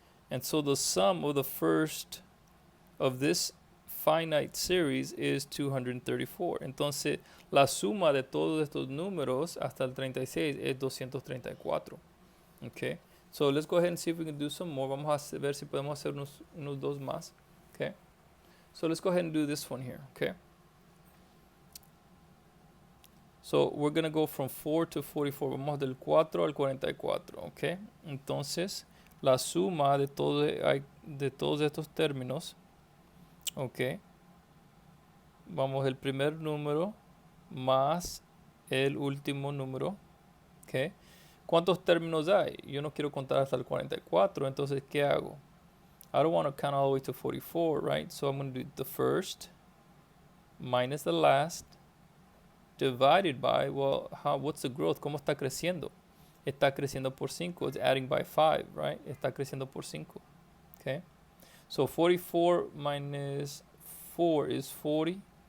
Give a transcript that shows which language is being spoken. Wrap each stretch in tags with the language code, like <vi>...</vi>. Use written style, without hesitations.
<en>And so the sum of the first of this finite series is 234.</en> <es>Entonces, la suma de todos estos números hasta el 36 es 234.</es> <en>Okay? So let's go ahead and see if we can do some more.</en> <es>Vamos a ver si podemos hacer unos dos más.</es> <en>Okay? So let's go ahead and do this one here. Okay? So we're going to go from 4 to 44.</en> <es>Vamos del 4 al 44. Okay? Entonces, la suma de todos estos términos, ok, vamos el primer número más el último número, ok. ¿Cuántos términos hay? Yo no quiero contar hasta el 44, entonces ¿qué hago?</es> <en>I don't want to count all the way to 44, right? So I'm going to do the first minus the last divided by, well, what's the growth?</en> <es>¿Cómo está creciendo? Está creciendo por 5.</es> <en>It's adding by 5, right?</en> <es>Está creciendo por 5.</es> <en>Okay? So 44 minus 4 is 40.</en>